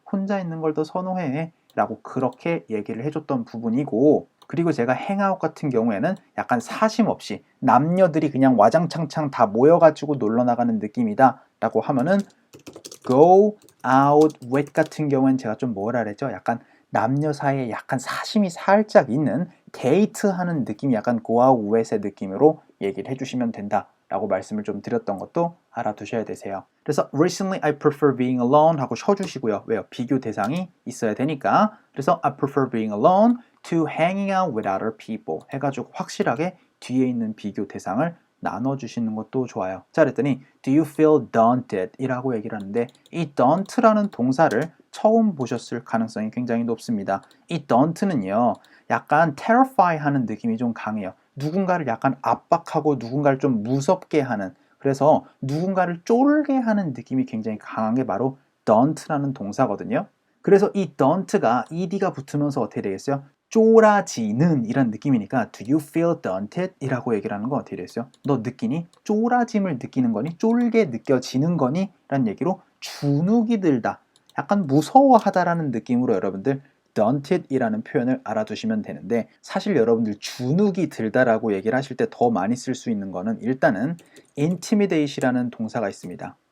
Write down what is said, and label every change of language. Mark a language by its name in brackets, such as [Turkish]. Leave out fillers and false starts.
[Korean] 혼자 있는 걸 더 선호해. 라고 그렇게 얘기를 해줬던 부분이고 그리고 제가 행아웃 같은 경우에는 약간 사심 없이 남녀들이 그냥 와장창창 다 모여가지고 놀러 나가는 느낌이다 라고 하면은 [English] go out with [Korean] 같은 경우에는 제가 좀 뭐라 그랬죠? 약간 남녀 사이에 약간 사심이 살짝 있는 데이트하는 느낌이 약간 [English] go out with [Korean] 의 느낌으로 얘기를 해주시면 된다 라고 말씀을 좀 드렸던 것도 알아두셔야 되세요. 그래서 [English] recently I prefer being alone [Korean] 하고 쉬어주시고요. 왜요? 비교 대상이 있어야 되니까. 그래서 [English] I prefer being alone to hanging out with other people [Korean] 해가지고 확실하게 뒤에 있는 비교 대상을 나눠주시는 것도 좋아요. 자, 그랬더니 [English] do you feel daunted? [Korean] 이라고 얘기를 하는데 이 daunt라는 동사를 처음 보셨을 가능성이 굉장히 높습니다. 이 daunt는요 약간 terrify 하는 느낌이 좀 강해요. 누군가를 약간 압박하고 누군가를 좀 무섭게 하는 그래서 누군가를 쫄게 하는 느낌이 굉장히 강한 게 바로 daunt라는 동사거든요. 그래서 이 daunt가 ed가 붙으면서 어떻게 되겠어요? 쫄아지는 이란 느낌이니까 [English] do you feel daunted? [Korean] 이라고 얘기를 하는 건 어떻게 되겠어요? 너 느끼니? 쫄아짐을 느끼는 거니? 쫄게 느껴지는 거니? 라는 얘기로 주눅이 들다 약간 무서워하다라는 느낌으로 여러분들 daunted 이라는 표현을 알아두시면 되는데 사실 여러분들 주눅이 들다라고 얘기를 하실 때 더 많이 쓸 수 있는 거는 일단은 intimidate이라는 동사가 있습니다.